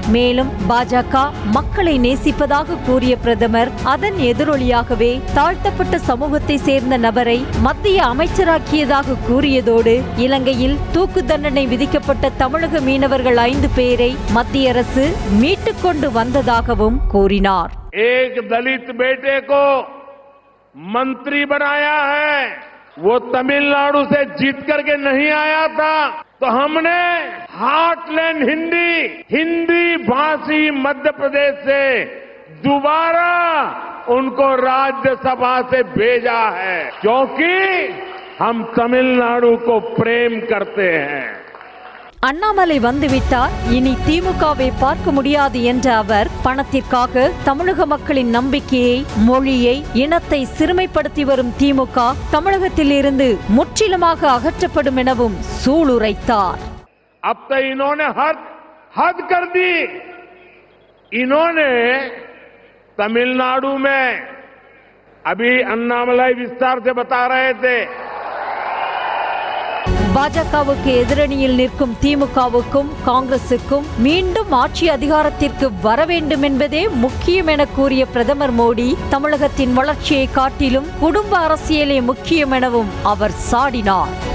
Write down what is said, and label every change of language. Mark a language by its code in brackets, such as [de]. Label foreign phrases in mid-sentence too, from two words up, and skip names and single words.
[ta] மேலும் பாஜக மக்களை நேசிப்பதாக கூறிய பிரதமர், அதன் எதிரொலியாகவே தாழ்த்தப்பட்ட சமூகத்தை சேர்ந்த நபரை மத்திய அமைச்சராக்கியதாக கூறியதோடு, இலங்கையில் தூக்கு தண்டனை விதிக்கப்பட்ட தமிழக மீனவர்கள் 5 பேரை மத்திய அரசு மீட்டுக் கொண்டு வந்ததாகவும் கூறினார். [hi] मंत्री बनाया है, वो तमिलनाडु से जीत करके नहीं आया था, तो हमने हार्टलैंड हिंदी भाषी मध्य प्रदेश से दोबारा उनको राज्यसभा से भेजा है, क्योंकि हम तमिलनाडु को प्रेम करते हैं. [ta] அண்ணாமலை வந்துவிட்டார், இனி திமுகவை பார்க்க முடியாது என்ற அவர், பணத்திற்காக தமிழக மக்களின் நம்பிக்கையை, மொழியை, இனத்தை சிறுமைப்படுத்தி வரும் திமுக தமிழகத்தில் இருந்து முற்றிலுமாக அகற்றப்படும் எனவும் சூளுரைத்தார். [hi] अब तो इन्होंने हद कर दी. इन्होंने तमिलनाडु में, अभी अन्नामलाई विस्तार से बता रहे थे, [ta] பாஜகவுக்கு எதிரணியில் நிற்கும் திமுகவுக்கும் காங்கிரசுக்கும் மீண்டும் ஆட்சி அதிகாரத்திற்கு வர வேண்டும் என்பதே முக்கியம் என கூறிய பிரதமர் மோடி, தமிழகத்தின் வளர்ச்சியை காட்டிலும் குடும்ப அரசியலே முக்கியம் எனவும் அவர் சாடினார்.